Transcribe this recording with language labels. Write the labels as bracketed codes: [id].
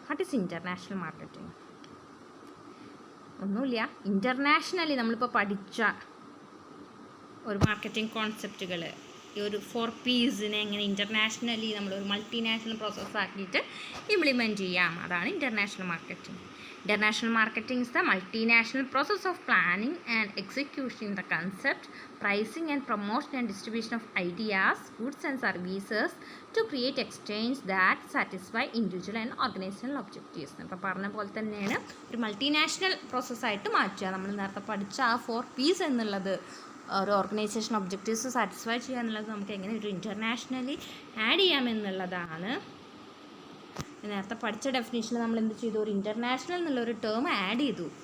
[en] What is international marketing? [ml] ഒന്നുമില്ല, internationally നമ്മളിപ്പോൾ പഠിച്ച ഒരു മാർക്കറ്റിംഗ് കോൺസെപ്റ്റുകൾ, ഈ ഒരു 4Psനെ എങ്ങനെ ഇൻ്റർനാഷണലി നമ്മളൊരു മൾട്ടിനാഷണൽ പ്രോസസ്സാക്കിയിട്ട് ഇംപ്ലിമെൻറ്റ് ചെയ്യാം, അതാണ് international marketing. [en] International marketing is the multinational process of planning and executing the concept, pricing and promotion and distribution of ideas, goods and services to create exchange that satisfy individual and organizational objectives. [ml] അപ്പോൾ പറഞ്ഞ പോലെ തന്നെയാണ് ഒരു multinational പ്രോസസ്സായിട്ട് മാറ്റുക. നമ്മൾ നേരത്തെ പഠിച്ച ആ 4Ps എന്നുള്ളത് ഒരു ഓർഗനൈസേഷൻ ഒബ്ജക്റ്റീവ്സ് സാറ്റിസ്ഫൈ ചെയ്യുക എന്നുള്ളത് നമുക്ക് എങ്ങനെ ഒരു ഇൻ്റർനാഷണലി ആഡ് ചെയ്യാമെന്നുള്ളതാണ്. നേരത്തെ പഠിച്ച ഡെഫിനേഷനിൽ നമ്മൾ എന്ത് ചെയ്തു, ഒരു ഇൻ്റർനാഷണൽ എന്നുള്ളൊരു ടേം ആഡ് ചെയ്തു.